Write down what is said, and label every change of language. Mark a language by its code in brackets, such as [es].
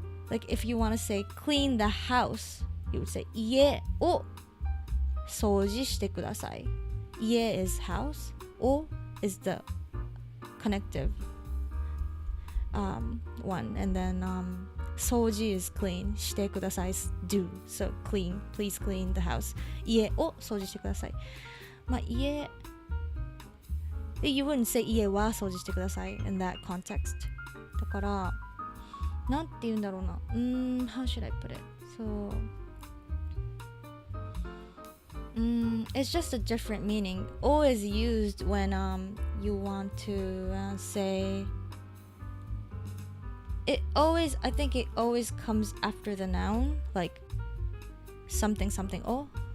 [en] Like if you want to say clean the house, you would say [ja] 家を掃除してください. [en] 家 is house, O is the connective one, and then 掃除 is clean, してください is do, so clean, please clean the house. [ja] 家を掃除してください.まあ家 [en] You wouldn't say 家は掃除してください in that context. [ja] だからなんて言うんだろうな。 [en] How should I put it? So, it's just a different meaning. O is used when you want to say. I think it always comes after the noun, like something o.